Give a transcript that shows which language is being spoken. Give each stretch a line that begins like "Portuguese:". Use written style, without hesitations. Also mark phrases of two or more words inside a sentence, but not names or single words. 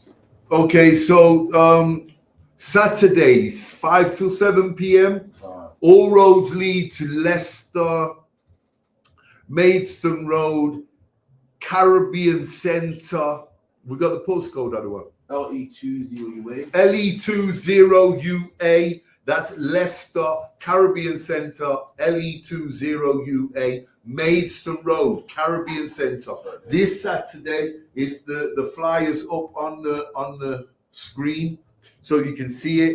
English: Okay, so Saturdays, 5 till 7 p.m. All roads lead to Leicester, Maidstone Road, Caribbean Centre. We got the postcode, other one. LE20UA. LE20UA. That's Leicester, Caribbean Centre, LE20UA, Maidstone Road, Caribbean Centre. This Saturday is the flyers up on the screen, so you can see it.